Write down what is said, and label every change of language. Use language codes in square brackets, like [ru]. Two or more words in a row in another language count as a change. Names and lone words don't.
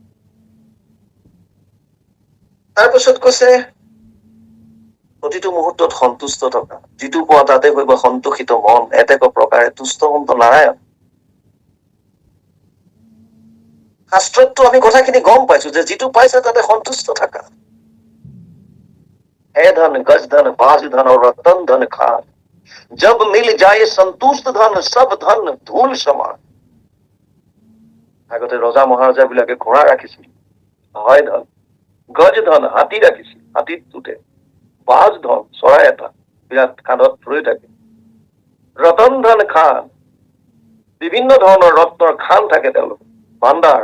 [as] তাৰপিছত কৈছে প্ৰতিটো মুহূৰ্তত সন্তুষ্ট থকা, যিটো পোৱা তাতে কৰিব সন্তোষিত মন, এতেক প্ৰকাৰে তুষ্ট সন্ত নাৰায়ণ। শাস্ত্ৰতটো আমি কথাখিনি গম পাইছো যে যিটো পাইছে তাতে সন্তুষ্ট থাকা। [hi] है धन गज धन बाज धन और रतन धन खान, जब मिल जाए संतुष्ट धन सब धन धूल समान। [as] আগতে ৰজা মহাৰজা বিলাকে ঘোঁৰা ৰাখিছিল, হয় ধন, গজ ধন হাতী ৰাখিছিল, হাতীত উঠে, বাজ ধন চৰাই এটা বিৰাট কান্ধত ৰৈ থাকে, [hi] रतन धन खान [as] বিভিন্ন ধৰণৰ ৰত্নৰ খান থাকে তেওঁলোক ভাণ্ডাৰ।